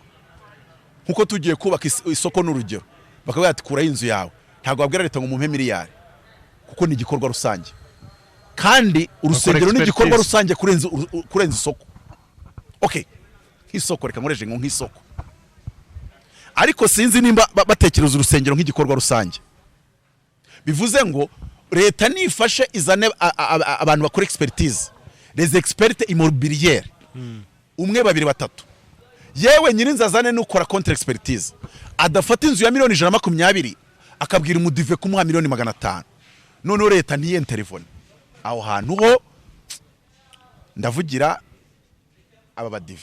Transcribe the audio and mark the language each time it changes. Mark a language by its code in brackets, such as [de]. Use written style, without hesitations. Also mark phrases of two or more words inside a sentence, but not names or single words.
[rw] Nkuko tugiye kubaka isoko n'urugero bakavuga ati kuraho inzu yawe, ntabwo babwira leta ngo mumpe miliyari kuko ni igikorwa rusange, kandi urusengero ni igikorwa rusange kurenza isoko. Okay, nk'isoko, reka nkoreshe nk'isoko, ariko sinzi nimba batekereza urusengero nk'igikorwa rusange. Bivuze ngo leta nifashe izane abantu bakora expertise, [fr] les experts immobiliers, [rw] umwe babiri batatu, yewe nyirinzi azane n'ukora [fr] contre expertise, [rw] adafata inzu ya miliyoni 120 akabwira umudive kumuha miliyoni 500, none leta niye telefone aho hantu ho ndavugira aba badive.